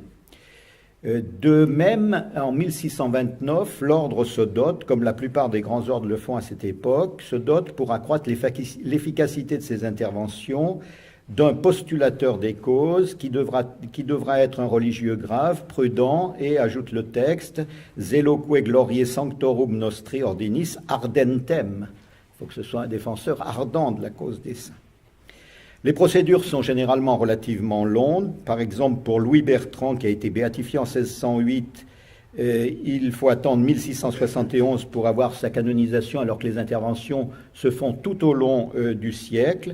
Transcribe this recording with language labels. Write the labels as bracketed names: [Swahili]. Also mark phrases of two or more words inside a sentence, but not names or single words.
[French] De même, en 1629, l'ordre se dote, comme la plupart des grands ordres le font à cette époque, se dote pour accroître l'efficacité de ses interventions d'un postulateur des causes qui devra être un religieux grave, prudent, et, ajoute le texte, [Latin] zeloque gloriae sanctorum nostri ordinis ardentem. [French] Il faut que ce soit un défenseur ardent de la cause des saints. Les procédures sont généralement relativement longues. Par exemple, pour Louis Bertrand, qui a été béatifié en 1608, il faut attendre 1671 pour avoir sa canonisation, alors que les interventions se font tout au long du siècle.